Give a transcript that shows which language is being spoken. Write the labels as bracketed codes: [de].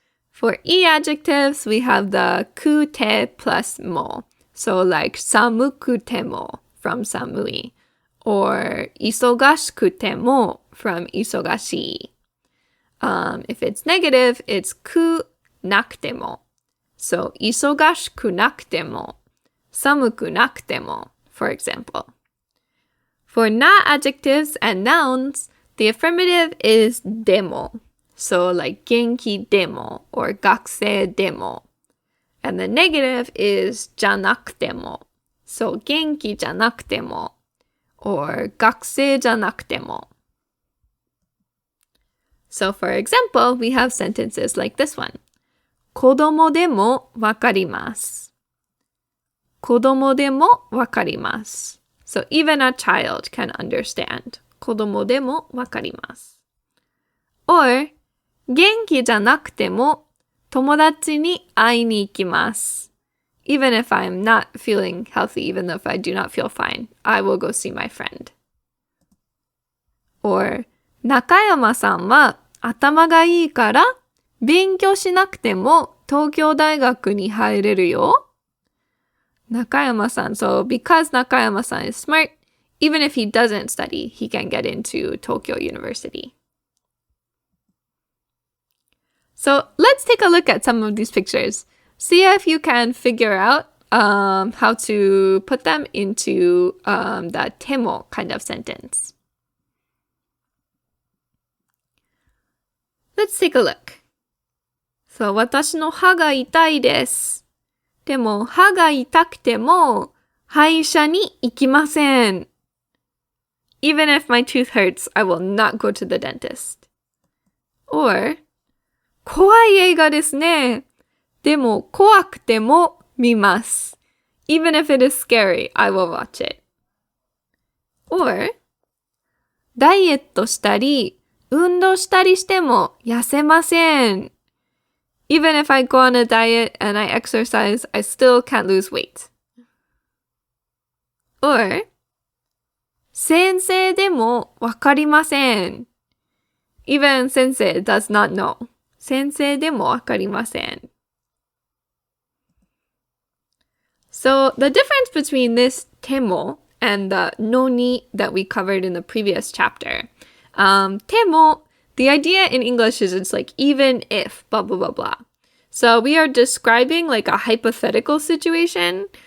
[en] For e adjectives, we have the くて plus mo. So like 寒くても from 寒い. Or 忙しくても from 忙しい. If it's negative, it's くなくても. So 忙しくなくても, 寒くなくても, for example. For na adjectives and nouns, the affirmative is でも. So like 元気でも or 学生でも. And the negative is じゃなくても. So 元気じゃなくても or 学生じゃなくても. So for example, we have sentences like this one. [ja] 子供でもわかります。子供でもわかります。 [en] So even a child can understand. [ja] 子供でもわかります。 Or 元気じゃなくても友達に会いに行きます。 [en] Even if I'm not feeling healthy, even if I do not feel fine, I will go see my friend. [ja] Or 中山さんは頭がいいから勉強しなくても東京大学に入れるよ。 Nakayama-san. [en] So because Nakayama-san is smart, even if he doesn't study, he can get into Tokyo University. So let's take a look at some of these pictures. See if you can figure out how to put them into the ても kind of sentence. Let's take a look. [ja] So 私の歯が痛いです。でも歯が痛くても歯医者に行きません。 [en] Even if my tooth hurts, I will not go to the dentist. [ja] Or 怖い映画ですね。でも怖くても見ます。 [en] Even if it is scary, I will watch it. [ja] Or ダイエットしたり運動したりしても痩せません。 [en] Even if I go on a diet and I exercise, I still can't lose weight. [ja] Or 先生でもわかりません。 [en] Even 先生 does not know. [ja] 先生でもわかりません。 [en] So the difference between this ても and the のに that we covered in the previous chapter. ても, the idea in English is it's like even if, blah, blah, blah, blah. So we are describing like a hypothetical situation.